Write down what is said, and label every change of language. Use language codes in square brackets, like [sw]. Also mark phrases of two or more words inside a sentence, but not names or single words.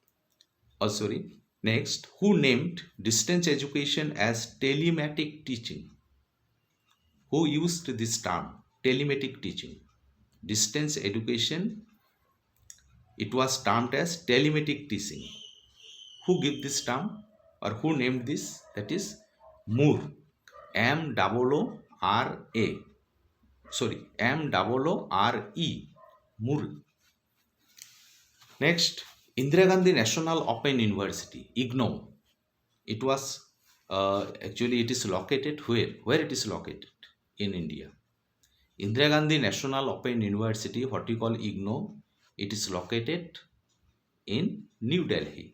[en] Next, who named distance education as telematic teaching? Who used this term? Telematic teaching. Distance education, it was termed as telematic teaching. Who gave this term or who named this? That is Moore. M-O-O-R-A. M-O-O-R-E. Moore. Next, Indira Gandhi National Open University, IGNOU. It was actually it is located where? Where it is located? In India. Indira Gandhi National Open University, what you call IGNOU, it is located in New Delhi.